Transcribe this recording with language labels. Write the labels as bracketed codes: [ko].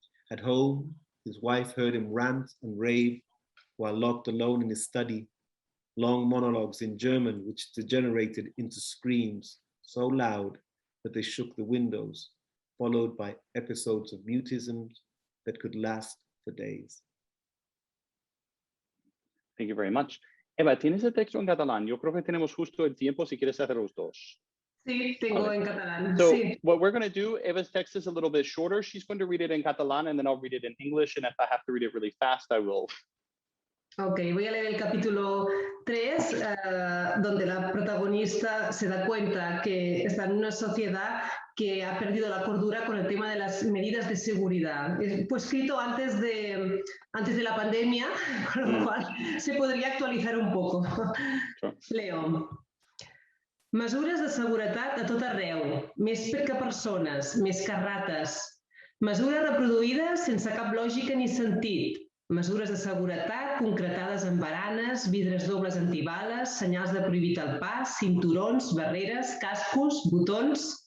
[en] At home, his wife heard him rant and rave while locked alone in his study, long monologues in German which degenerated into screams so loud that they shook the windows, followed by episodes of mutism that could last for days. Thank you very much. [es] Eva, ¿tienes el texto en catalán? Yo creo que tenemos justo el tiempo si quieres hacer los dos. Sí, tengo en catalán. [en] So [es] Sí. [en] what we're going to do, Eva's text is a little bit shorter. She's going to read it in Catalan and then I'll read it in English. And if I have to read it really fast, I will. [es] Ok, voy a leer el capítulo 3, donde la protagonista se da cuenta que está en una sociedad que ha perdido la cordura con el tema de las medidas de seguridad. Fue escrito antes de la pandemia, con lo cual [ca] se podria actualitzar [es] un poco. Leo. [ca] Mesures de seguretat a tot arreu, més que persones, més que rates. Mesures reproduïdes sense cap lògica ni sentit. Mesures de seguretat concretades en baranes, vidres dobles antibales, senyals de prohibit el pas, cinturons, barreres, cascos, botons.